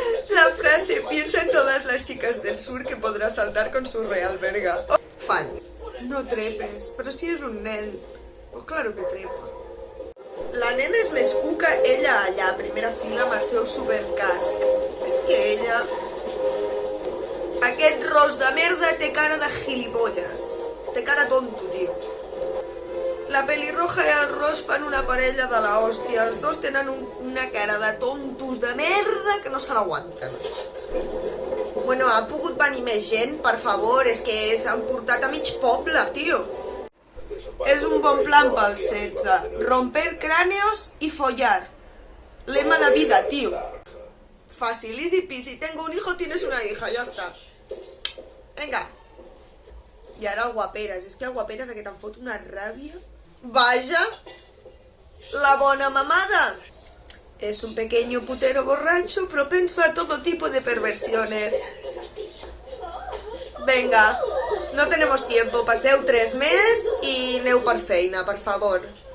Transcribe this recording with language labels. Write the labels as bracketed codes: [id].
[es] La frase, piensa en todas las chicas del sur que podrá saltar con su real verga. Fan. [ca] No trepes, però si és un nen. [es] Oh, claro que trepa. [ca] La nena és més cuca, ella allà, a primera fila, amb el seu supercasc. És que ella... Aquest ros de merda té cara de gilipolles. Té cara tonto, tio. La pelirroja i el ros fan una parella de la hòstia. Els dos tenen una cara de tontos de merda que no se l'aguanten. Bueno, ha pogut venir més gent, per favor. És que s'han portat a mig poble, tio. És un bon plan pel 16. [es] Romper cráneos y follar. Lema de vida, tío. Fácil, [en] easy peasy. [es] Tengo un hijo, tienes una hija, ya está. Venga. [ca] I ara el guaperes. És que el guaperes aquest em fot una ràbia. Vaja. La bona mamada. [es] Es un pequeño putero borracho propenso a todo tipo de perversiones. Venga, no tenemos tiempo, [ca] passeu 3 més i aneu per feina, per favor.